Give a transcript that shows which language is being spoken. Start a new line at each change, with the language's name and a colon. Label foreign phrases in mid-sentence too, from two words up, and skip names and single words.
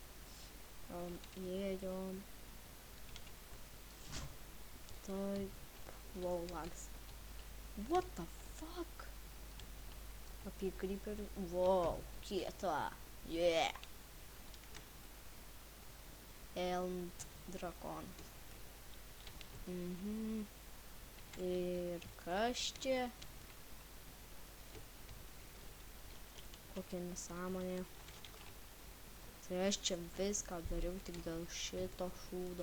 Lithuanian: Ėjom. Taip.
English: Wow, lags. What the fuck?
Lithuanian: Apie creeperį. Wow, kieta.
English: Yeah. And drakon.
Lithuanian: Ir kas čia? Kokia nesąmonė. Tai aš čia viską dariau tik dėl šito šūdo.